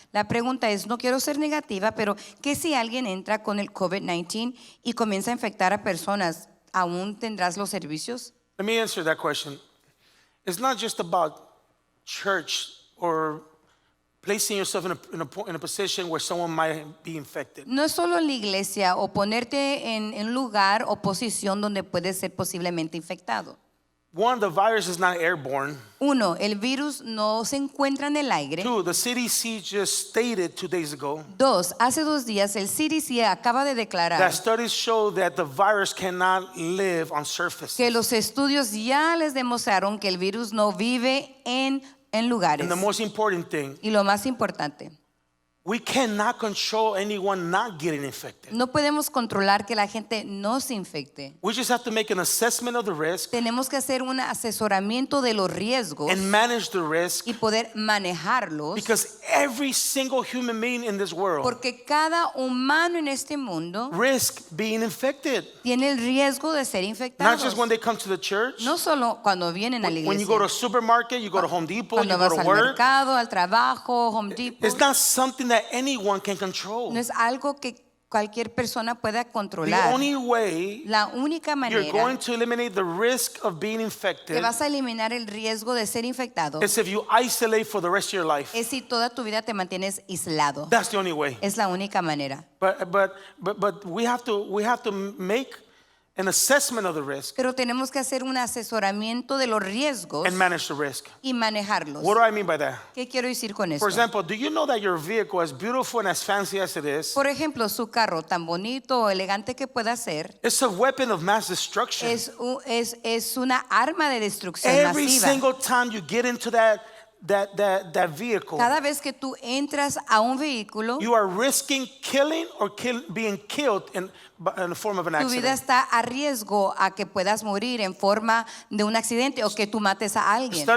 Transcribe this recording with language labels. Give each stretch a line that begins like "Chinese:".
Spanish: La pregunta es, no quiero ser negativa, pero ¿qué si alguien entra con el COVID-19 y comienza a infectar a personas? ¿Aún tendrás los servicios?
English: Let me answer that question. It's not just about church or placing yourself in a position where someone might be infected.
Spanish: No es solo en la iglesia o ponerte en lugar o posición donde puedes ser posiblemente infectado.
English: One, the virus is not airborne.
Spanish: Uno, el virus no se encuentra en el aire.
English: Two, the CDC just stated 2 days ago
Spanish: Dos, hace 2 días el CDC acaba de declarar
English: that studies show that the virus cannot live on surfaces.
Spanish: que los estudios ya les demostraron que el virus no vive en lugares.
English: And the most important thing,
Spanish: Y lo más importante,
English: we cannot control anyone not getting infected.
Spanish: no podemos controlar que la gente no se infecte.
English: We just have to make an assessment of the risk
Spanish: Tenemos que hacer un asesoramiento de los riesgos
English: and manage the risk,
Spanish: y poder manejarlos,
English: because every single human being in this world
Spanish: porque cada humano en este mundo
English: risk being infected.
Spanish: tiene el riesgo de ser
English: Not
Spanish: infectado.
English: just when they come to the church.
Spanish: No solo cuando vienen a la
English: When you go to a
Spanish: iglesia,
English: supermarket, you go to Home Depot, you
Spanish: cuando
English: go
Spanish: vas
English: to
Spanish: al
English: work.
Spanish: mercado, al trabajo, Home Depot.
English: It's not something that anyone can control.
Spanish: No es algo que cualquier persona pueda
English: The
Spanish: controlar.
English: only way
Spanish: La única
English: you're
Spanish: manera
English: going to eliminate the risk of being
Spanish: que
English: infected
Spanish: vas a eliminar el riesgo de ser infectado
English: is if you isolate for the rest of your life.
Spanish: es si toda tu vida te mantienes aislado.
English: That's the only way.
Spanish: Es la única manera.
English: But we have to make an assessment of the risk
Spanish: pero tenemos que hacer un asesoramiento de los riesgos
English: and manage the risk.
Spanish: y manejarlos.
English: What do I mean by that?
Spanish: ¿Qué quiero decir con
English: For
Spanish: esto?
English: example, do you know that your vehicle, as beautiful and as fancy as it is,
Spanish: Por ejemplo, su carro, tan bonito o elegante que pueda ser,
English: it's a weapon of mass destruction.
Spanish: es una arma de destrucción
English: Every
Spanish: masiva.
English: single time you get into that vehicle,
Spanish: Cada vez que tú entras a un vehículo,
English: you are risking killing or being killed in the form of an
Spanish: tu vida
English: accident.
Spanish: está a riesgo a que puedas morir en forma de un accidente o que tú mates a alguien.